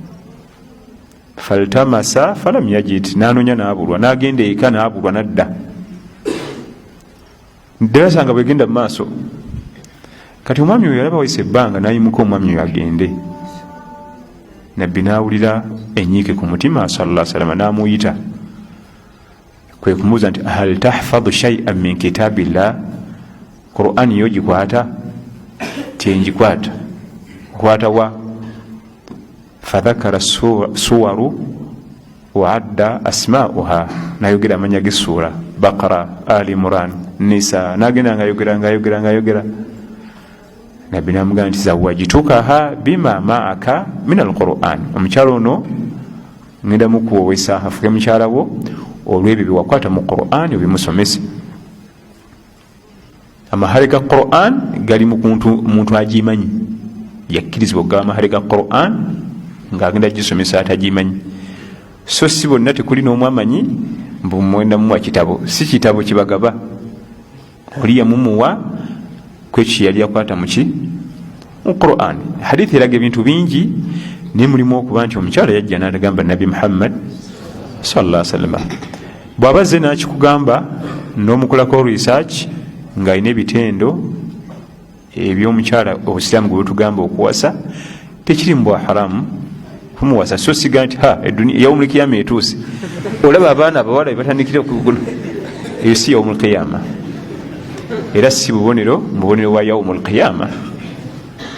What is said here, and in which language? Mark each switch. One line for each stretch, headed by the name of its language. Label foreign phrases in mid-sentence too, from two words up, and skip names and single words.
Arabic: فالتمس فلم يجد,
Ganda: nanoonya nabulwa, nagenda eka nabulwa, nadda ddala bwegenda mu maaso. Kati omwami oyo yalaba wayise ebbanga nayimuka omwami oyo agende. Nabbi nawulira enyiike ku mutima
Arabic: صلى الله عليه وسلم,
Ganda: namuyita kwe kumuuza nti
Arabic: هل تحفظ شيئا من كتاب الله,
Ganda: Qur'an yo gikwata? Tengikwata. Kwata wa?
Arabic: فذكر سورا وعدد أسماءها,
Ganda: nayogera amanya g'essura, Baqara, Ali Imran, Nisa, nagenda ngayogera. Nabbi namugamba nti
Arabic: زوجتكها بما معك من القرآن,
Ganda: omukyalo ono ngenda mukuwowesa afuke mukyala wo olw'ebyo byewakwata mu Qur'an obimusomese. Amahale ga Qur'an gali mu muntu agimanyi, yakkirizibwa okugaba amahale ga Qur'an ng'agenda gisomesa atagimanyi. So si bonna tekuli n'omu amanyi mbu mwenda mumuwa kitabo, si kitabo kibagaba, oli yamumuwa kwekyo yali akwata muki mu Qur'an. Hadithi eraga ebintu bingi, ne mulimu okuba nti omukyala yajja n'agamba Nabi Muhammad
Arabic: صلى الله عليه وسلم,
Ganda: bw'abazze n'akikugamba n'omukolako research ng'alina ebitendo eby'omukyala Obusiraamu gwe butugamba okuwasa, tekiri mu bwa haramu kumuwasa. So siga nti
Arabic: يوم القيامة
Ganda: etuuse, olaba abaana abawala bebatandikira okuguno, eyo si
Arabic: يوم القيامة
Ganda: era si mubonero wa
Arabic: يوم القيامة.